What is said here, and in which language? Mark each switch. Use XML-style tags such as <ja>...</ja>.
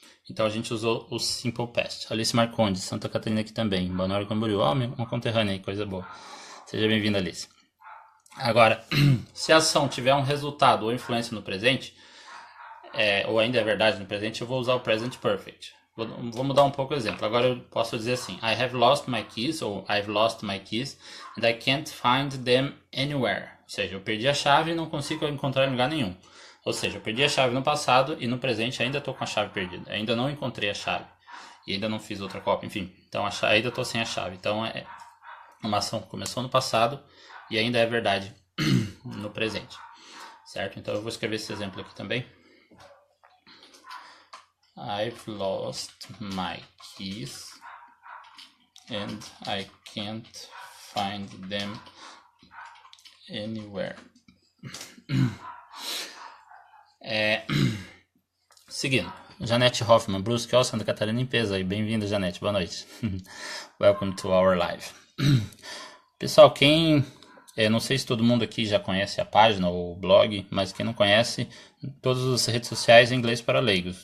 <pt>Então a gente usou o Simple Past. Alice Marcondes, Santa Catarina aqui também. Balneário Camboriú, uma conterrânea aí, coisa boa. Seja bem-vinda, Alice. Agora, se a ação tiver um resultado ou influência no presente, ou ainda é verdade no presente, eu vou usar o Present Perfect. Vou mudar um pouco o exemplo. Agora eu posso dizer assim,</pt> <en>I have lost my keys,</en> <pt>ou</pt> <en>I've lost my keys, and I can't find them anywhere.</en> <pt>Ou seja, eu perdi a chave e não consigo encontrar em lugar nenhum. Ou seja, eu perdi a chave no passado e no presente ainda estou com a chave perdida. Ainda não encontrei a chave. E ainda não fiz outra cópia, enfim. Então ainda estou sem a chave. Então uma ação que começou no passado e ainda é verdade no presente. Certo? Então eu vou escrever esse exemplo aqui também.</pt> <en>I've lost my keys and I can't find them anywhere.</en> <pt>Seguindo, Janete Hoffman, Brusque, Santa Catarina em peso aí. Bem-vinda, Janete, boa noite.</pt> <en>Welcome to our live.</en> <pt>Pessoal, não sei se todo mundo aqui já conhece a página ou o blog, mas quem não conhece, todas as redes sociais em inglês para leigos.</pt>